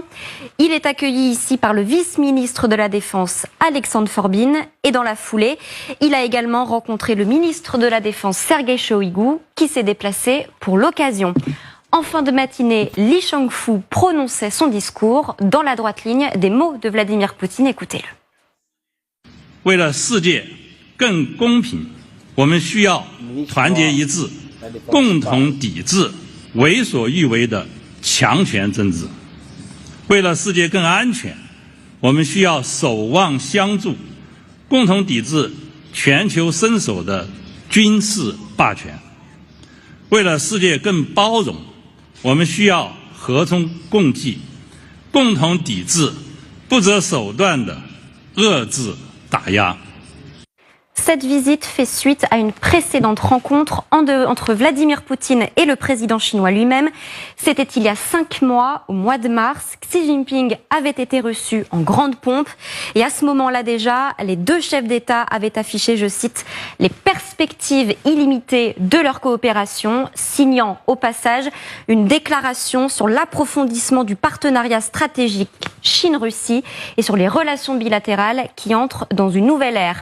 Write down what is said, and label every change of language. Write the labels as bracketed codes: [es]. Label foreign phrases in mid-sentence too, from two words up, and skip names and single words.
[fr] Il est accueilli ici par le vice-ministre de la Défense, Alexandre Forbin. Et dans la foulée, il a également rencontré le ministre de la Défense, Sergueï Shoïgu, qui s'est déplacé pour l'occasion. En fin de matinée, Li Shangfu prononçait son discours dans la droite ligne des mots de Vladimir Poutine. Écoutez-le. [zh] 为了世界更公平，我们需要团结一致，共同抵制为所欲为的强权政治。为了世界更安全，我们需要守望相助，共同抵制全球伸手的军事霸权。为了世界更包容，我们需要和衷共济，共同抵制不择手段的遏制打压。 [fr] Cette visite fait suite à une précédente rencontre entre Vladimir Poutine et le président chinois lui-même. C'était il y a 5 mois, au mois de mars. Xi Jinping avait été reçu en grande pompe. Et à ce moment-là déjà, les deux chefs d'État avaient affiché, je cite, les perspectives illimitées de leur coopération, signant au passage une déclaration sur l'approfondissement du partenariat stratégique Chine-Russie et sur les relations bilatérales qui entrent dans une nouvelle ère.